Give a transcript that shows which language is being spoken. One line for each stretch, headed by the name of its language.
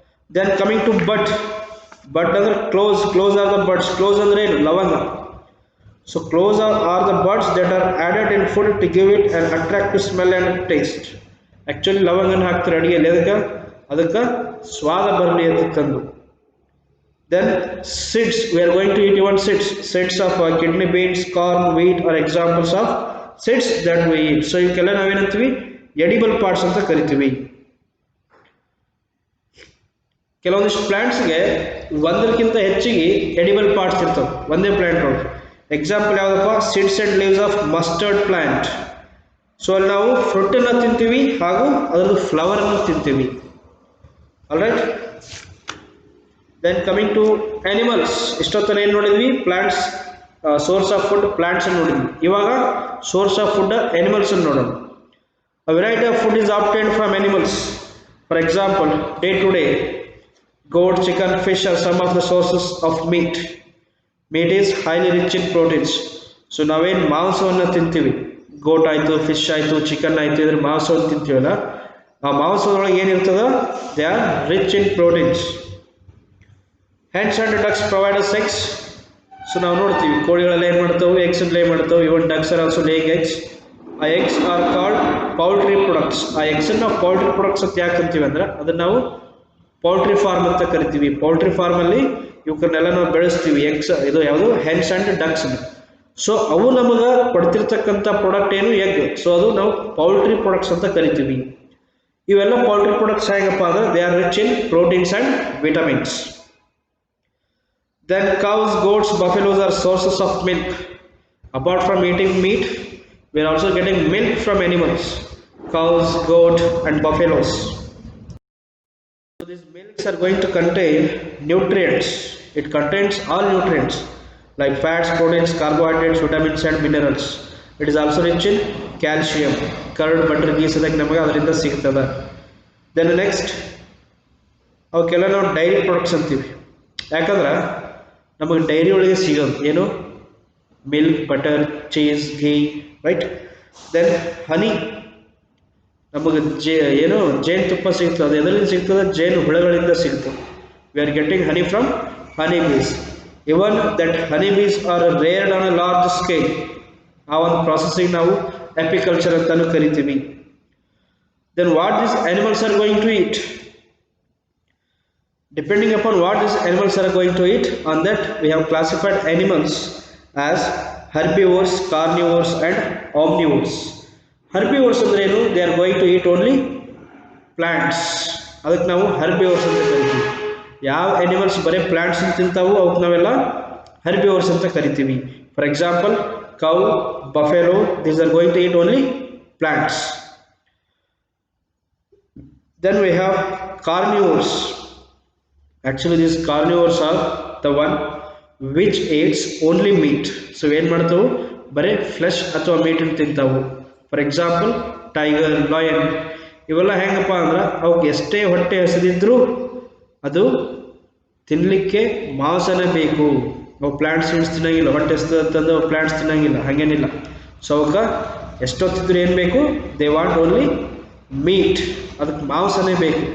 English: Then coming to bud ಅಂದ್ರೆ cloves are the buds.
Kannada: Close ಅಂದ್ರೆ ಏನು? ಲವಂಗ.
English: So cloves are the buds that are added in food to give it an attractive smell and taste.
Kannada: Actually ಲವಂಗನ ಹಾಕ್ತಾರೆ ಅಡುಗೆಯಲ್ಲಿ, ಅದಕ್ಕೆ ಸ್ವಾದ ಬರಲಿ ಅಂತ ತಂದು.
English: Then seeds, we are going to eat even seeds of kidney beans, corn, wheat are examples of seeds that we eat.
Kannada: So ಇವಕ್ಕೆಲ್ಲ ನಾವೇನಂತೀವಿ edible parts ಅಂತ ಕರಿತೀವಿ. ಕೆಲವೊಂದಿಷ್ಟು ಪ್ಲಾಂಟ್ಸ್ಗೆ ಒಂದಕ್ಕಿಂತ ಹೆಚ್ಚಿಗೆ ಎಡಿಬಲ್ ಪಾರ್ಟ್ಸ್ ಇರ್ತವೆ ಒಂದೇ ಪ್ಲಾಂಟ್ ಒಳಗೆ. ಎಕ್ಸಾಂಪಲ್ ಯಾವುದಪ್ಪ?
English: Seeds and leaves of mustard plant.
Kannada: So ಅಲ್ಲಿ ನಾವು ಫ್ರೂಟನ್ನು ತಿಂತೀವಿ ಹಾಗೂ ಅದರದ್ದು ಫ್ಲವರನ್ನು ತಿಂತೀವಿ. All right. Then coming to animals. ಇಷ್ಟೊತ್ತನ ಏನು ನೋಡಿದ್ವಿ? Plants source of food plants ಅನ್ನು ನೋಡಿದ್ವಿ. ಇವಾಗ ಸೋರ್ಸ್ ಆಫ್ ಫುಡ್ ಆನಿಮಲ್ಸ್ ಅನ್ನು ನೋಡೋಣ.
English: A variety of food is obtained from animals. For example day to day goat, chicken, fish are some of the sources of meat. Meat is highly rich in proteins.
Kannada: So ನಾವೇನು ಮಾಂಸವನ್ನು ತಿಂತೀವಿ, ಗೋಟ್ ಆಯಿತು, fish ಆಯಿತು, chicken ಆಯಿತು, ಇದ್ರ ಮಾಂಸವನ್ನು ತಿಂತೀವಲ್ಲ ಆ ಮಾಂಸದೊಳಗೆ ಏನಿರ್ತದ?
English: They are rich in proteins. Hens and ducks provide us eggs.
Kannada: So ನಾವು ನೋಡ್ತೀವಿ ಕೋಳಿಗಳೆಲ್ಲ ಏನು ಮಾಡ್ತಾವೆ? ಎಗ್ಸ್ ಲೇ ಮಾಡ್ತಾವೆ.
English: Even ducks are also laying eggs. ಆ eggs are called poultry products.
Kannada: ಆ ಎಗ್ಸನ್ನು ನಾವು ಪೌಲ್ಟ್ರಿ ಪ್ರೊಡಕ್ಟ್ಸ್ ಅಂತ ಯಾಕೆ ಅಂತೀವಿ ಅಂದ್ರೆ ಅದನ್ನು ನಾವು ಪೌಲ್ಟ್ರಿ ಫಾರ್ಮ್ ಅಂತ ಕರಿತೀವಿ. ಪೌಲ್ಟ್ರಿ ಫಾರ್ಮಲ್ಲಿ ಇವಕ್ಕನ್ನೆಲ್ಲ ನಾವು ಬೆಳೆಸ್ತೀವಿ. ಎಗ್ಸ್ ಇದು ಯಾವುದು? Hence and ducks. ಸೊ ಅವು ನಮಗೆ ಕೊಡ್ತಿರ್ತಕ್ಕಂಥ ಪ್ರಾಡಕ್ಟ್ ಏನು? ಎಗ್. ಸೊ ಅದು ನಾವು ಪೌಲ್ಟ್ರಿ ಪ್ರಾಡಕ್ಟ್ಸ್ ಅಂತ ಕರಿತೀವಿ. ಇವೆಲ್ಲ ಪೌಲ್ಟ್ರಿ ಪ್ರಾಡಕ್ಟ್ಸ್ ಹೇಗಪ್ಪ ಅಂದ್ರೆ
English: They are rich in proteins and vitamins. Then cows, goats, buffaloes are sources of milk. Apart from eating meat, we are also getting milk from animals, cows, goat and buffaloes. So these milks are going to contain nutrients. It contains all nutrients like fats, proteins, carbohydrates, vitamins and minerals. It is also rich in calcium. Curd, butter, ghee
Kannada: ಅದಕ್ಕೆ ನಮಗೆ ಅದರಿಂದ ಸಿಗ್ತದೆ.
English: Then next
Kannada: ಅವಕ್ಕೆಲ್ಲ ನಾವು dairy products ಅಂತೀವಿ. ಯಾಕಂದ್ರೆ ನಮಗೆ dairy ಒಳಗೆ ಸಿಗೋದು ಏನು? ಮಿಲ್ಕ್, ಬಟರ್, ಚೀಸ್, ಘೀ, ರೈಟ್. ದೆನ್ ಹನಿ, ನಮಗೆ ಏನು ಜೇನುತುಪ್ಪ ಸಿಗ್ತದೆ. ಅದು ಎದರಿಂದ ಸಿಗ್ತದೆ? ಜೇನು ಹುಳಗಳಿಂದ ಸಿಗ್ತದೆ.
English: We are getting honey from honey bees. Even that honey bees are reared on a large scale.
Kannada: ಆ ಒಂದು ಪ್ರಾಸೆಸಿಂಗ್ ನಾವು ಎಪಿಕಲ್ಚರ್ ಅಂತಾನು ಕರಿತೀವಿ.
English: Then what this animals are going to eat? Depending upon what these animals are going to eat, on that we have classified animals as herbivores, carnivores and omnivores.
Kannada: Herbivores ಅಂದ್ರೆ ಏನು?
English: They are going to eat only plants.
Kannada: ಅದಕ್ಕೆ ನಾವು herbivores ಅಂತ ಕರಿತೀವಿ. ಯಾವ animals ಬರೀ plants ಅಂತ ತಿಂತಾವು ಅವಕ್ಕೆ ನಾವೆಲ್ಲ herbivores ಅಂತ ಕರಿತೀವಿ.
English: For example cow, buffalo, these are going to eat only plants. Then we have carnivores. Actually these carnivores are the one which eats only meat. So
Kannada: ಏನು ಮಾಡ್ತಾವು? ಬರೀ ಫ್ಲೆಶ್ ಅಥವಾ ಮೀಟನ್ನು ತಿಂತಾವು. ಫಾರ್ ಎಕ್ಸಾಂಪಲ್ ಟೈಗರ್, ಲಾಯನ್ ಇವೆಲ್ಲ ಹೆಂಗಪ್ಪ ಅಂದ್ರೆ ಅವಕ್ಕೆ ಎಷ್ಟೇ ಹೊಟ್ಟೆ ಹಸಿದಿದ್ರೂ ಅದು ತಿನ್ನಲಿಕ್ಕೆ ಮಾಂಸನೇ ಬೇಕು. ಅವು ಪ್ಲಾಂಟ್ಸ್ ತಿನ್ನಂಗಿಲ್ಲ, ಹೊಟ್ಟೆ ಹಸಿದಂತಂದು ಅವು ಪ್ಲಾಂಟ್ಸ್ ತಿನ್ನಂಗಿಲ್ಲ, ಹಾಗೇನಿಲ್ಲ. ಸೊ ಅವಕ್ಕೆ ಎಷ್ಟೊತ್ತಿದ್ರು ಏನು ಬೇಕು,
English: they want only meat,
Kannada: ಅದಕ್ಕೆ ಮಾಂಸನೇ ಬೇಕು.